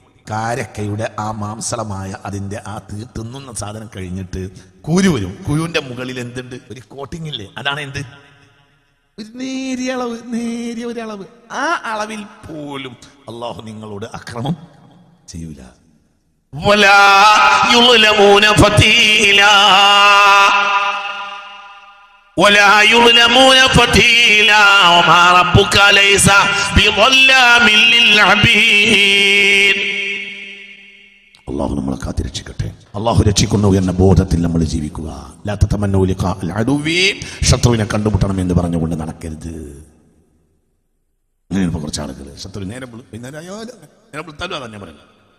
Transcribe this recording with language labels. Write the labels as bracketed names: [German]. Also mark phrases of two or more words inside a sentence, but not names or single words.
[Malayalam] കാരക്കയുടെ ആ മാംസളമായ അതിന്റെ ആ തിന്നുന്ന സാധനം കഴിഞ്ഞിട്ട് കുരു വരും. കുരുവിന്റെ മുകളിൽ എന്തുണ്ട്? ഒരു കോട്ടിംഗ് ഇല്ലേ? അതാണ് എന്ത്? ഒരു നേരിയ ഒരു അളവ്. ആ അളവിൽ പോലും അള്ളാഹു നിങ്ങളോട് അക്രമം ചെയ്യൂല. [Arabic] ولا يظلمون فتيلا ولا يظلمون فتيلا وما ربك ليس بظلام للعبيد. [Malayalam] അള്ളാഹു നമ്മളെ കാത്തിരക്ഷിക്കട്ടെ. അള്ളാഹു രക്ഷിക്കുന്നു എന്ന ബോധത്തിൽ നമ്മൾ ജീവിക്കുക. [Arabic] لا تتمنوا لقاء العدو, [Malayalam] ശത്രുവിനെ കണ്ടുമുട്ടണം എന്ന് പറഞ്ഞുകൊണ്ട് നടക്കരുത്. അങ്ങനെ കുറച്ച് ആളുകൾ ശത്രു നേരം തരും. അതാ ഞാൻ പറയുന്നത്.